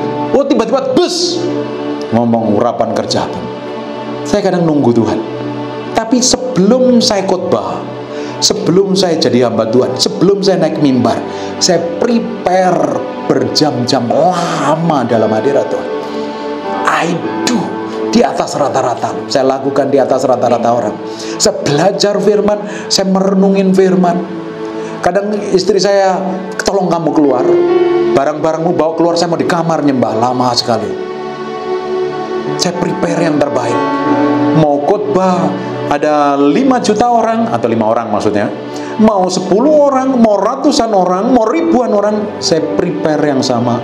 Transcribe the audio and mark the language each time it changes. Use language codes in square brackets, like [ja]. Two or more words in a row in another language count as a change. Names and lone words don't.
[id] Oh tiba-tiba bus ngomong urapan kerja. Saya kadang nunggu Tuhan. Tapi sebelum saya khotbah, sebelum saya jadi hamba Tuhan, sebelum saya naik mimbar, saya prepare berjam-jam lama dalam hadirat Tuhan. [en] I do [id] di atas rata-rata. Saya lakukan di atas rata-rata orang. Saya belajar firman, saya merenungin firman. Kadang istri saya, tolong kamu keluar, barang-barangmu bawa keluar, saya mau di kamar nyembah. Lama sekali. Saya prepare yang terbaik. Mau khotbah ada 5 juta orang, atau 5 orang maksudnya, mau 10 orang, mau ratusan orang, mau ribuan orang, saya prepare yang sama.